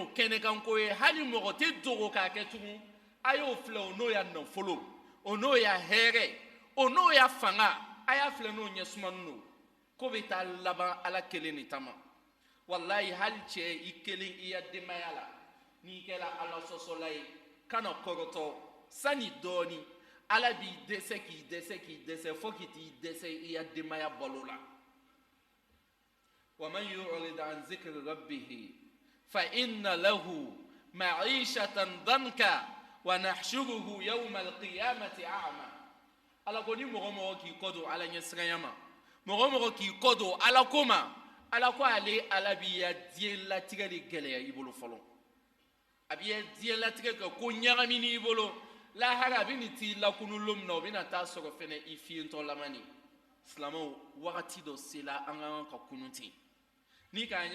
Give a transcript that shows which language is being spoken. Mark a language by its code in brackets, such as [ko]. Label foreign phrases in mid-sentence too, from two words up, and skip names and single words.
[bm] kɛnɛkanko ye hali mɔgɔ tɛ dogo k'a kɛ tugun a y'o filɛ o n'o y'a nafolo o n'o y'a hɛrɛ o n'o y'a fanga a y'a filɛ n'o ɲɛsumanen don ko bɛ taa laban ala kelen de tama wallahi hali cɛ i kelen i ya denbaya la n'i kɛra ala sɔsɔla ye kana kɔrɔtɔ sani dɔɔni ala b'i dɛsɛ k'i dɛsɛ fo k'i t'i dɛsɛ i ya denbaya balo la [ar] ومن يعرض عن ذكر ربه فإن له معيشة ضنكا ونحشره يوم القيامة أعمى [bm] ala ko ni mɔgɔ k'i kɔ don ala ɲɛsiranya ma mɔgɔ k'i kɔ don ala ko ma ala ko ale ala b'i ya diɲɛlatigɛ de gɛlɛya i bolo fɔlɔ a b'i ya diɲɛlatigɛ kɛ ko ɲagamini i bolo lahara a bɛ nin t'i lakunu don min na o bɛna taa sɔrɔ fɛnɛ i fiyentɔ laban de silamɛw wagati dɔ sela an ka kan ka kunu ten ni k'an